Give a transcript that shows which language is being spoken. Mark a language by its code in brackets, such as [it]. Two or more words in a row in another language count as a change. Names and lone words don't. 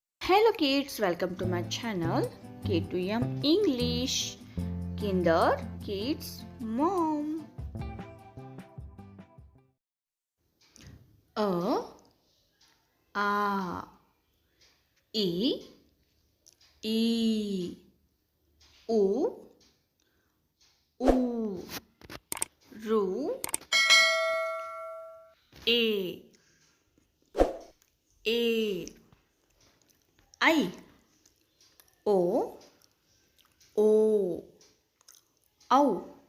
[en] Hello kids, welcome to my channel K2M English, Kinder Kids Mom. A, E, U, Ru, A, I, O, Au,